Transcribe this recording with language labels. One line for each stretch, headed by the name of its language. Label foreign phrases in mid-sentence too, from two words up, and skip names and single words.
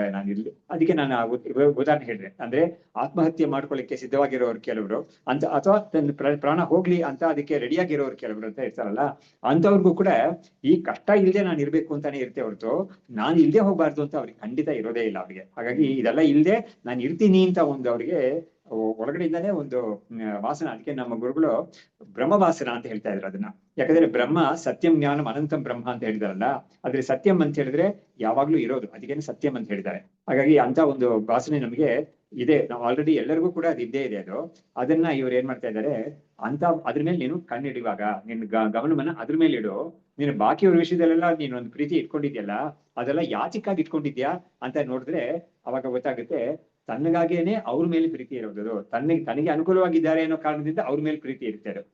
Kannada: ನಾನು ಇಲ್ಲಿ ಅದಕ್ಕೆ ನಾನು ಉದಾಹರಣೆ ಹೇಳಿದೆ, ಅಂದ್ರೆ ಆತ್ಮಹತ್ಯೆ ಮಾಡ್ಕೊಳ್ಳಿಕ್ಕೆ ಸಿದ್ಧವಾಗಿರೋರು ಕೆಲವರು ಅಂತ, ಅಥವಾ ತನ್ನ ಪ್ರಾಣ ಹೋಗ್ಲಿ ಅಂತ ಅದಕ್ಕೆ ರೆಡಿಯಾಗಿರೋರು ಕೆಲವರು ಅಂತ ಇರ್ತಾರಲ್ಲ, ಅಂತವ್ರಿಗೂ ಕೂಡ ಈ ಕಷ್ಟ ಇಲ್ಲದೆ ನಾನು ಇರ್ಬೇಕು ಅಂತಾನೆ ಇರುತ್ತೆ ಹೊರತು ನಾನು ಇಲ್ಲದೆ ಹೋಗ್ಬಾರ್ದು ಅಂತ ಅವ್ರಿಗೆ ಖಂಡಿತ ಇರೋದೇ ಇಲ್ಲ ಅವ್ರಿಗೆ. ಹಾಗಾಗಿ ಇದೆಲ್ಲ ಇಲ್ಲದೆ ನಾನು ಇರ್ತೀನಿ ಅಂತ ಒಂದು ಅವ್ರಿಗೆ ಒಳಗಡೆಯಿಂದಾನೇ ಒಂದು ವಾಸನ. ಅದಕ್ಕೆ ನಮ್ಮ ಗುರುಗಳು ಬ್ರಹ್ಮವಾಸನ ಅಂತ ಹೇಳ್ತಾ ಇದ್ರು ಅದನ್ನ. ಯಾಕಂದ್ರೆ ಬ್ರಹ್ಮ
Sanskrit: ಸತ್ಯಂ ಜ್ಞಾನಂ ಅನಂತಂ ಬ್ರಹ್ಮ
Kannada: ಅಂತ ಹೇಳಿದಾರಲ್ಲ, ಆದ್ರೆ ಸತ್ಯಂ ಅಂತ ಹೇಳಿದ್ರೆ ಯಾವಾಗ್ಲೂ ಇರೋದು, ಅದಕ್ಕೇನೆ ಸತ್ಯಂ ಅಂತ ಹೇಳಿದ್ದಾರೆ. ಹಾಗಾಗಿ ಅಂತ ಒಂದು ವಾಸನೆ ನಮಗೆ ಇದೆ, ನಾವು ಆಲ್ರೆಡಿ ಎಲ್ಲರಿಗೂ ಕೂಡ ಅದು ಇದ್ದೇ ಇದೆ. ಅದನ್ನ ಇವ್ರು ಏನ್ ಮಾಡ್ತಾ ಇದ್ದಾರೆ ಅಂತ, ಅದ್ರ ಮೇಲೆ ನೀನು ಕಣ್ಣಿಡುವಾಗ ನಿನ್ ಗಮನವನ್ನ ಅದ್ರ ಮೇಲೆ ಇಡು. ನೀನು ಬಾಕಿಯವ್ರ ವಿಷಯದಲ್ಲೆಲ್ಲ ನೀನು ಒಂದು ಪ್ರೀತಿ ಇಟ್ಕೊಂಡಿದ್ಯಲ್ಲ, ಅದೆಲ್ಲ ಯಾಚಿಕ್ಕಾಗಿ ಇಟ್ಕೊಂಡಿದ್ಯಾ ಅಂತ ನೋಡಿದ್ರೆ ಅವಾಗ ಗೊತ್ತಾಗುತ್ತೆ ತನ್ನಗಾಗೇನೆ ಅವ್ರ ಮೇಲೆ ಪ್ರೀತಿ ಇರೋದು, ತನಗೆ ಅನುಕೂಲವಾಗಿದ್ದಾರೆ ಅನ್ನೋ ಕಾರಣದಿಂದ ಅವ್ರ ಮೇಲೆ ಪ್ರೀತಿ ಇರುತ್ತೆ ಅದು.